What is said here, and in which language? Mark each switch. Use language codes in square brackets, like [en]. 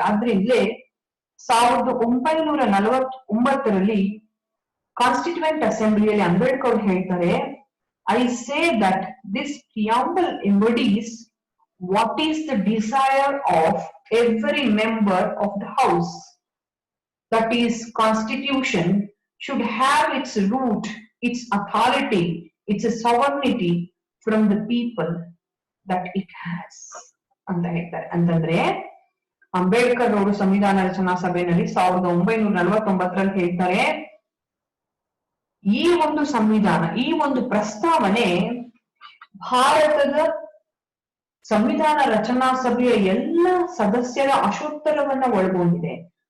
[kn] ಆದ್ರಿಂದಲೇ 1949ರಲ್ಲಿ constituent ಅಸೆಂಬ್ಲಿಯಲ್ಲಿ Ambedkar ಹೇಳ್ತಾರೆ, [en] I say that this preamble embodies what is the desire of every member of the house. That is, Constitution should have its root, its authority, its sovereignty from the people that it has. [kn] ಅಂತ ಹೇಳ್ತಾರೆ. ಅಂತಂದ್ರೆ ಅಂಬೇಡ್ಕರ್ ಅವರು ಸಂವಿಧಾನ ರಚನಾ ಸಭೆಯಲ್ಲಿ 1949ರಲ್ಲಿ ಹೇಳ್ತಾರೆ, ಈ ಒಂದು ಸಂವಿಧಾನ, ಈ ಒಂದು ಪ್ರಸ್ತಾವನೆ ಭಾರತದ ಸಂವಿಧಾನ ರಚನಾ ಸಭೆಯ ಎಲ್ಲ ಸದಸ್ಯರ ಆಶೋತ್ತರವನ್ನ ಒಳಗೊಂಡಿದೆ.